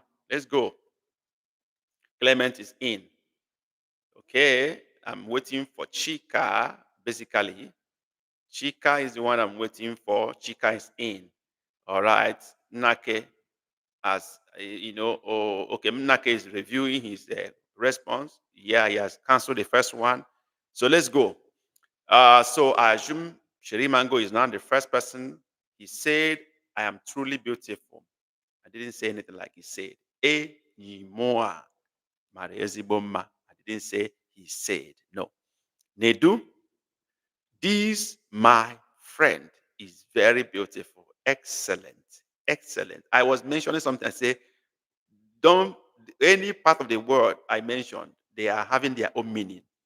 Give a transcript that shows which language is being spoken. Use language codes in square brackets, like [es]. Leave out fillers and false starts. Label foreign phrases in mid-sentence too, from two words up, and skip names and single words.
[en] Let's go. Clement is in. Okay, I'm waiting for Chika, basically. Chika is the one I'm waiting for. Chika is in. All right. Nake, as oh, okay, Nake is reviewing his response. Yeah, he has canceled the first one. So let's go. So I assume Sheri Mango is now the first person. He said, I am truly beautiful. I didn't say anything like he said. [ig] Enyi mara ezigbo mma. [en] I didn't say he said. No. Nedu, this my friend is very beautiful. Excellent. Excellent. I was mentioning something. I say, don't any part of the word I mentioned, they are having their own meaning.